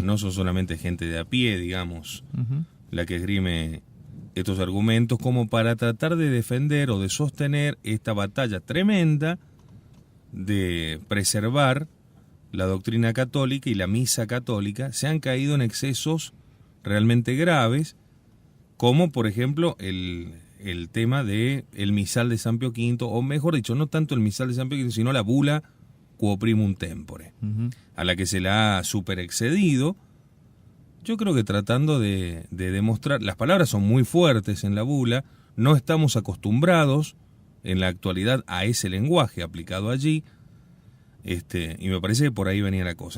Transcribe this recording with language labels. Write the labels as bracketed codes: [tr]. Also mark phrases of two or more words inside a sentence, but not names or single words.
[es] No son solamente gente de a pie, digamos, la que esgrime estos argumentos como para tratar de defender o de sostener esta batalla tremenda de preservar la doctrina católica y la misa católica. Se han caído en excesos realmente graves, como por ejemplo el tema de el misal de San Pío V, o mejor dicho, no tanto el misal de San Pío V, sino la bula quo primum tempore, a la que se la ha superexcedido. Yo creo que tratando de demostrar, las palabras son muy fuertes en la bula, no estamos acostumbrados en la actualidad a ese lenguaje aplicado allí, y me parece que por ahí venía la cosa.